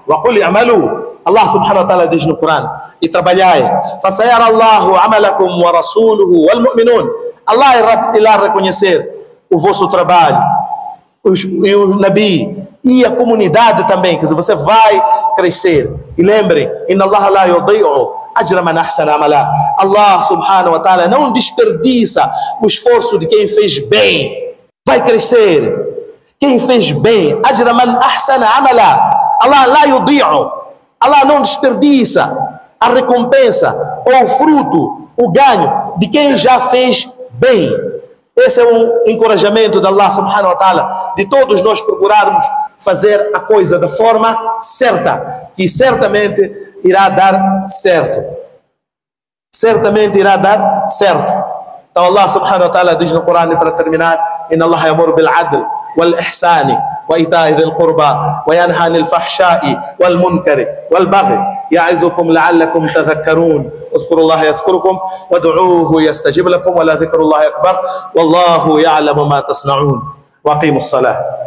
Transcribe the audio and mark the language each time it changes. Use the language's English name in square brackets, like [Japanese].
[Arabic] وَقُلْ اعْمَلُوا. [Portuguese] Allah subhanahu wa ta'ala diz no Corão: e trabalhai. [Arabic] فَسَيَرَى اللَّهُ عَمَلَكُمْ وَرَسُولُهُ وَالْمُؤْمِنُونَ. [Portuguese] Allah irá reconhecer o vosso trabalho, e o Nabi, e a comunidade também. Quer dizer, você vai crescer. E lembrem: [Arabic] إِنَّ اللَّهَ لَا يُضِيعُ أَجْرَ مَنْ أَحْسَنَ عَمَلًا. [Portuguese] Allah subhanahu wa ta'ala não desperdiça o esforço de quem fez bem. Vai crescer quem fez bem. [Arabic] أَجْرَ مَنْ أَحْسَنَ عَمَلًا. Allah la yudi'u. [Portuguese] Allah não desperdiça a recompensa ou o fruto, o ganho de quem já fez bem. Esse é um encorajamento de Allah subhanahu wa ta'ala, de todos nós procurarmos fazer a coisa da forma certa, que certamente irá dar certo. Certamente irá dar certo. Então Allah subhanahu wa ta'ala diz no Corão, para terminar: [Arabic] Inna Allah yamuru bil adl wal ihsani وإيتاء ذي القربى وينهى عن الفحشاء والمنكر والبغي يعظكم لعلكم تذكرون. اذكروا الله يذكركم وادعوه يستجب لكم ولذكر الله أكبر والله يعلم ما تصنعون. وأقيموا الصلاة.